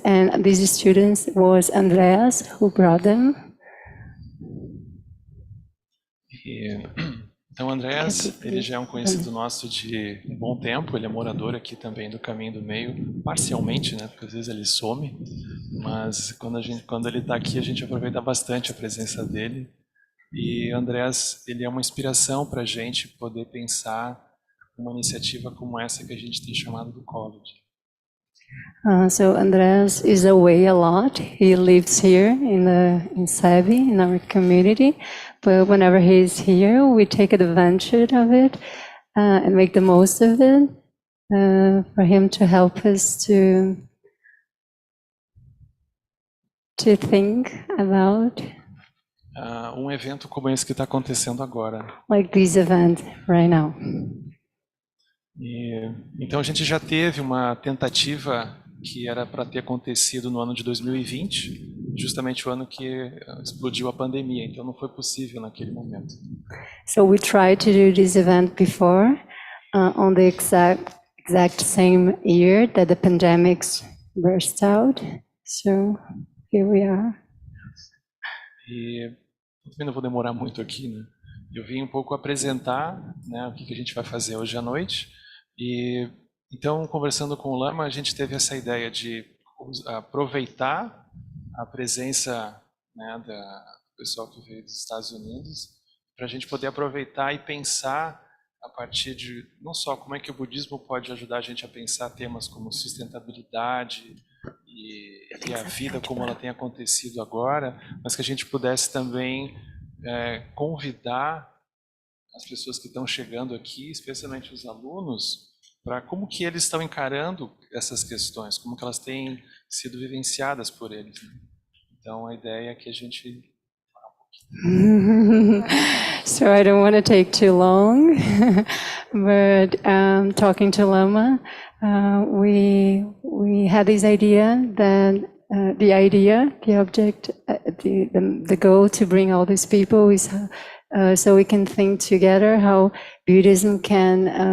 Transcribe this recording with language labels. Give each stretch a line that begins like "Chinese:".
English: And these students was Andreas who brought them.
Portuguese: Então, o Andreas, ele já é um conhecido nosso de um bom tempo, ele é morador aqui também do Caminho do Meio, parcialmente, né, porque às vezes ele some, mas quando ele está aqui a gente aproveita bastante a presença dele. E o Andreas, ele é uma inspiração para a gente poder pensar uma iniciativa como essa que a gente tem chamado do College.
English: So Andreas is away a lot. He lives here in Série, in our community. But whenever he's here, we take advantage of it and make the most of it for him to help us to think about.
Portuguese: Evento como esse que está acontecendo agora.
English: Like this event right now.
Portuguese: Então a gente já teve uma tentativa que era para ter acontecido no ano de 2020, justamente o ano que explodiu a pandemia, então não foi possível naquele momento.
English: So we tried to do this event before, on the exact same year that the pandemic burst out. So here we are.
Portuguese: E também não vou demorar muito aqui, né? Eu vim um pouco apresentar, né, o que a gente vai fazer hoje à noite. E então, conversando com o Lama, a gente teve essa ideia de aproveitar a presença, né, do pessoal que veio dos Estados Unidos, para a gente poder aproveitar e pensar a partir de não só como é que o budismo pode ajudar a gente a pensar temas como sustentabilidade e a vida como ela tem acontecido agora, mas que a gente pudesse também convidar as pessoas que estão chegando aqui, especialmente os alunos, para como que eles estão encarando essas questões, como que elas têm sido vivenciadas por eles. Então, a ideia é que a gente
English: So I don't want to take too long, but talking to Lama, we had this idea that the object, the goal to bring all these people is so we can think together how Buddhism can